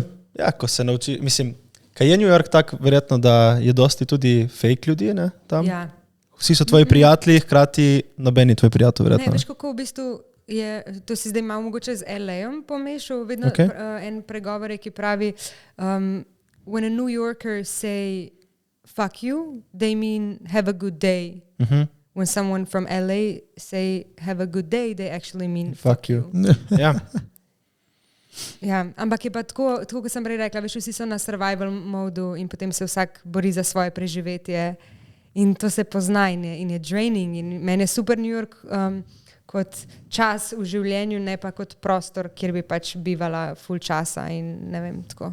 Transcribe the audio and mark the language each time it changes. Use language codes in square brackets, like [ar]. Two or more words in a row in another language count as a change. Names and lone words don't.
[sl] Ja, ko se nauči, mislim, kaj je New York tak, verjetno, da je dosti tudi fake ljudi, ne, tam? Ja. Vsi so tvoji prijatelji, hkrati nobeni tvoj prijatelj, Ne, verjetno. veš, kako v bistvu je, to si zdaj malo mogoče z LA-om pomešal, vedno [en] Okay. [sl] En pregovor je, ki pravi, [en] when a New Yorker say fuck you, they mean have a good day. When someone from LA say have a good day, they actually mean fuck you. [sl] Ja. Ja, ampak je pa tako, kot sem prej rekla, veš, vsi so na survival modu in potem se vsak bori za svoje preživetje in to se pozna in je draining in meni je super New York kot čas v življenju, ne pa kot prostor, kjer bi pač bivala full časa in ne vem, tako.